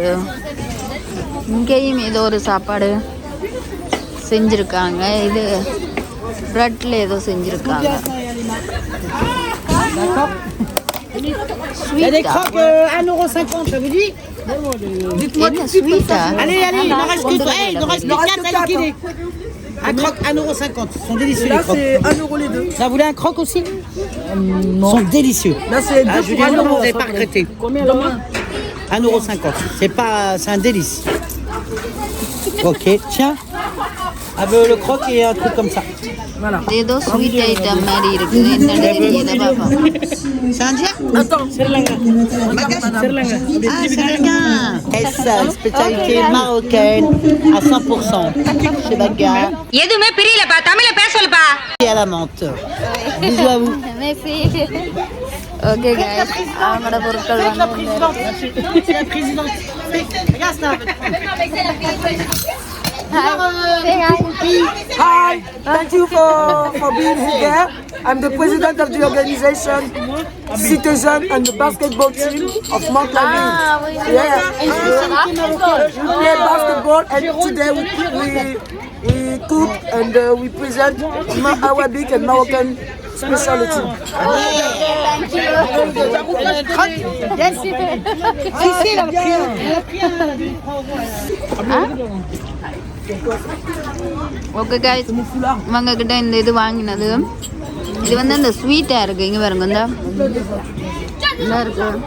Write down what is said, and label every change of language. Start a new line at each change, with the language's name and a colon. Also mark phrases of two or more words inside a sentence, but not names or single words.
Tamil: இங்கேயும் ஏதோ ஒரு சாப்பாடு செஞ்சுருக்காங்க. இது ப்ரெட்டில் ஏதோ செஞ்சுருக்காங்க. என்ன ஸ்வீட்டா?
French: Un croque, 1,50 €. Ils sont délicieux. Là, c'est 1 € les deux. Là, vous voulez un croque aussi? Non. Ils sont délicieux. Là, c'est 2 pour 1 €. Vous n'avez pas regretté. Combien là? 1,50 €. C'est un délice. Ok, tiens. Avec le croque et un truc comme ça. Voilà.
Tamil: ஏதோ
English: sweet item
Tamil: மாதிரி இருக்குது. என்னன்னு தெரியல பாப்பா.
French: Sandia? Attends, Sri-Lanka. Sri-Lanka. Spécialité marocaine à 100%. Chez Baga.
Tamil: எதுமே பிரியலப்பா, தமிழ்ல பேச சொல்லுப்பா.
French: Et à la menthe. Bisous à vous. Merci.
English: okay guys,
Tamil: அவங்களோட பொருட்கள் வந்து
French: C'est la présidente. Regarde ça.
English: Hi, thank you for being here. I'm the president of the organization Citizen and the basketball team of Mont Laville. Yeah, we play basketball and today we cook and we present Arabic and Moroccan specialty. Thank you. okay guys,
Tamil: இவங்க கிட்ட இந்த இது வாங்கினது. இது வந்து இந்த ஸ்வீட்டாக இருக்குது. இங்கே பாருங்க, இந்த இருக்கு.